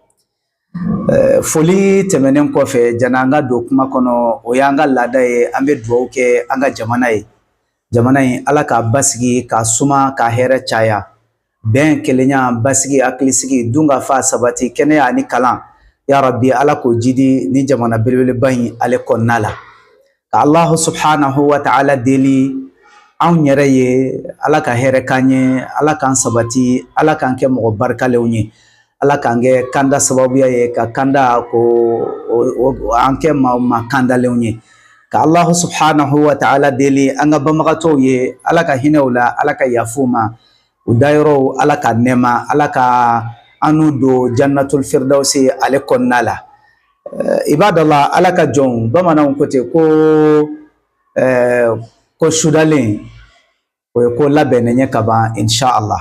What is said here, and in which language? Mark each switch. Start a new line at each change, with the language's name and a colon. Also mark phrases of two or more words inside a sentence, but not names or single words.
Bambara: Foli tɛmɛnen kɔfɛ, jana an ka don kuma kɔnɔ, o y'an ka laada ye. An bɛ dugawu kɛ an ka jamana ye. Jamana in Ala k'a basigi, k'a suma, k'a hɛrɛ caya. Bɛn, kelenya, basigi, hakilisigi, dun ka fa sabati, kɛnɛya ani kalan, ya rabbi Ala k'o jidi ni jamana belebeleba in ale kɔnɔna la. Ka
Arabic: الله سبحانه وتعالى
Bambara: deli anw yɛrɛ ye, Ala ka hɛrɛ k'an ye, Ala k'an sabati, Ala k'an kɛ mɔgɔ barikalenw ye, Ala k'an kɛ kanda sababuya ye, ka kanda ko an kɛ maa kandalenw ye. Ka
Arabic: الله سبحانه وتعالى
Bambara: deli an ka banbagatɔw ye, Ala ka hinɛw la, Ala ka yafu ma, u dayɔrɔw Ala ka nɛɛma, Ala ka anu don
Arabic: جنة الفردوس
Bambara: ale kɔnɔna la. Ibadallah, Ala ka jɔnw, bamananw ko ten ko sudalen o ye ko labɛnnen ye ka ban inshallah.